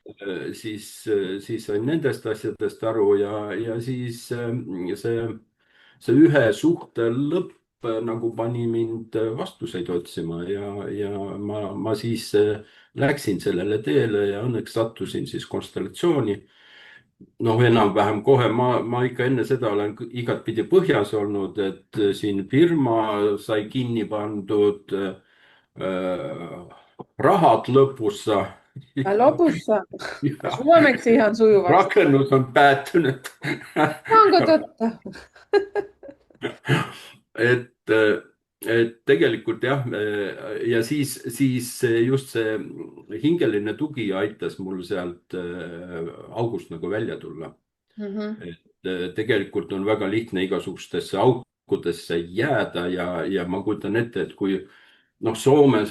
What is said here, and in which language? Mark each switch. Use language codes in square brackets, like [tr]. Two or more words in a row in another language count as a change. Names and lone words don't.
[et] Siis sain nendest asjadest aru ja siis see ühe suhte lõpp nagu pani mind vastuseid otsima ja ma siis läksin sellele teele ja õnneks sattusin siis konstellatsiooni. noh, enam-vähem kohe ma ikka enne seda olen igatpidi põhjas olnud, et siin firma sai kinni pandud, rahad lõpussa. [fi] Lopussa. Ja Suomeksi ihan sujuvasti. rakennus on päättynyt. Onko totta? [et] et, et tegelikult jah, ja siis just see hingeline tugi aitas mul sealt august nagu välja tulla. Mhm. et tegelikult on väga lihtne igasugustesse aukudesse jääda ja ma kujutan ette, et kui noh, Soomes